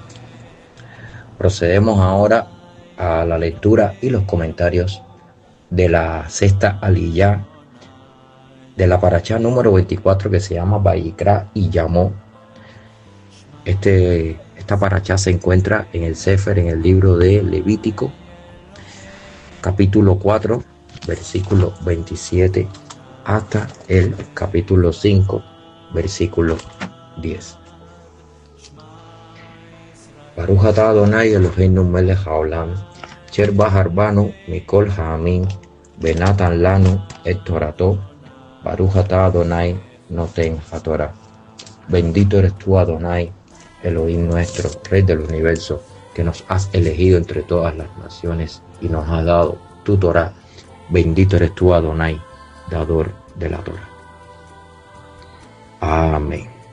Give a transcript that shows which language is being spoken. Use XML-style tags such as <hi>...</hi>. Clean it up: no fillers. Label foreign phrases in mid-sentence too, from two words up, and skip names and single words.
<es>Procedemos ahora a la lectura y los comentarios de la sexta aliyá de la parashá número 24, que se llama Vayikra y llamó. Esta parashá se encuentra en el Sefer, en el libro de Levítico, capítulo 4, versículo 27, hasta el capítulo 5, versículo 10.</es> <he>ברוך אתה אדוני אלוהינו מלך העולם אשר בחר בנו מכל העמים ונתן לנו את תורתו. ברוך אתה אדוני נותן התורה.</he> <es>Bendito eres tú, Adonai, Elohim nuestro, Rey del universo, que nos has elegido entre todas las naciones y nos has dado tu Torah. Bendito eres tú, Adonai, dador de la Torah. Amén.</es>